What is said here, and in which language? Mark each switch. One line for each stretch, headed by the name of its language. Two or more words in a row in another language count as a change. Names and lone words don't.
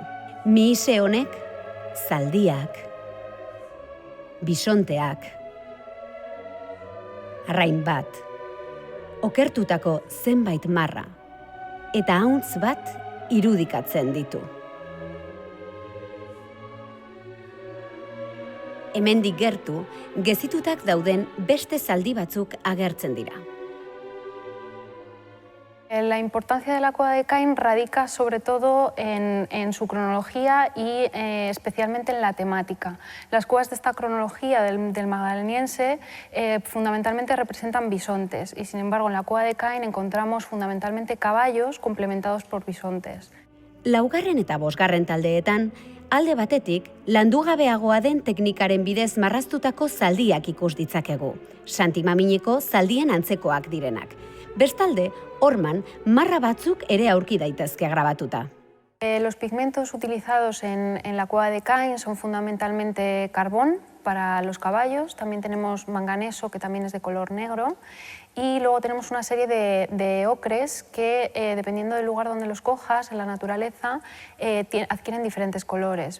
Basque: Mihise honek, zaldiak, bisonteak, arrain bat, okertutako zenbait marra, eta hauntz bat irudikatzen ditu. Hemendik gertu, gezitutak dauden beste zaldi batzuk agertzen dira.
Spanish: La importancia de la cueva de Caín radica sobre todo en su cronología y especialmente en la temática. Las cuevas de esta cronología del magdaleniense fundamentalmente representan bisontes y sin embargo en la cueva de Caín encontramos fundamentalmente caballos complementados por bisontes.
Basque: Laugarren eta bosgarren taldeetan, alde batetik, landugabeagoa den teknikaren bidez marraztutako zaldiak ikus ditzakegu, Santimamineko zaldien antzekoak direnak. Bestalde, horman, marra batzuk ere aurki daitezke grabatuta.
Spanish: Los pigmentos utilizados en la cueva de Caín son fundamentalmente carbón para los caballos, también tenemos manganeso que también es de color negro y luego tenemos una serie de ocres que dependiendo del lugar donde los cojas en la naturaleza adquieren diferentes colores.